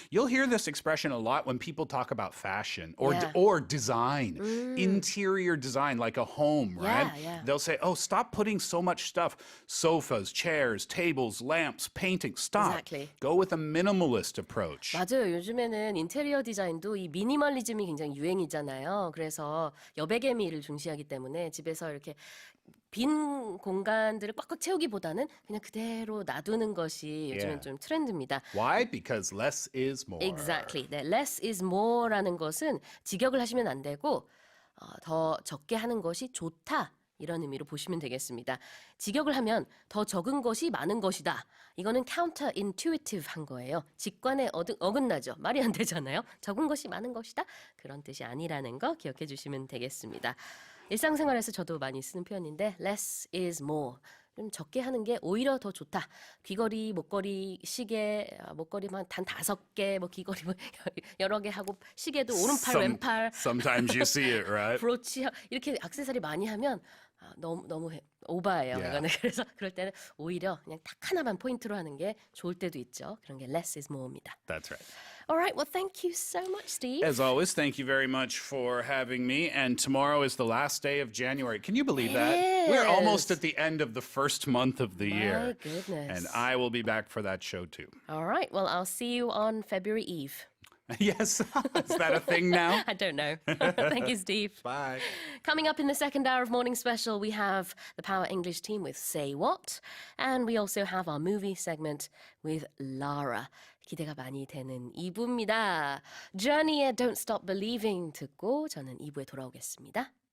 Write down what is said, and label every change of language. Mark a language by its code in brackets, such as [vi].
[en] You'll hear this expression a lot when people talk about fashion or Yeah. or design, interior design, like a home, right? Yeah. They'll say, "Oh, stop putting so much stuff: sofas, chairs, tables, lamps, painting. Stop. Exactly. Go with a minimalist approach." [ko] 맞아요. 요즘에는 인테리어 디자인도 이 미니멀리즘이 굉장히 유행이잖아요. 그래서 여백의미를 중시하기 때문에 집에서 이렇게 빈 공간들을 꽉꽉 채우기보다는 그냥 그대로 놔두는 것이 요즘엔 [en] Yeah. [ko] 좀 트렌드입니다. [en] Why? Because less is more. Exactly. [ko] 네, [en] less is more [ko] 라는 것은 직역을 하시면 안 되고 더 적게 하는 것이 좋다. 이런 의미로 보시면 되겠습니다. 직역을 하면 더 적은 것이 많은 것이다. 이거는 counterintuitive 한 거예요. 직관에 어긋나죠. 말이 안 되잖아요. 적은 것이 많은 것이다. 그런 뜻이 아니라는 거 기억해 주시면 되겠습니다. 일상생활에서 저도 많이 쓰는 표현인데 [en] less is more. [ko] 좀 적게 하는 게 오히려 더 좋다. 귀걸이, 목걸이, 시계, 목걸이만 단 5개, 뭐 귀걸이 뭐 여러 개 하고 시계도 오른팔, 왼팔, [en] Sometimes you see it, right? [ko] 브로치 이렇게 액세서리 많이 하면 너무 오바예요. [en] Yeah. [ko] 이거는 그래서 그럴 때는 오히려 그냥 딱 하나만 포인트로 하는 게 좋을 때도 있죠. 그런 게 [en] less is more [ko] 입니다. [en] That's right. All right, well, thank you so much, Steve. As always, thank you very much for having me. And tomorrow is the last day of January. Can you believe that? We're almost Yes. at the end of the first month of the year. My goodness. And I will be back for that show too. All right, well, I'll see you on February Eve. Yes, is that a thing now? I don't know. Thank you, Steve. Bye. Coming up in the second hour of Morning Special, we have the Power English team with Say What, and we also have our movie segment with Lara. [ko] 기대가 많이 되는 2부입니다. Journey의 Don't Stop Believing 듣고 저는 2부에 돌아오겠습니다.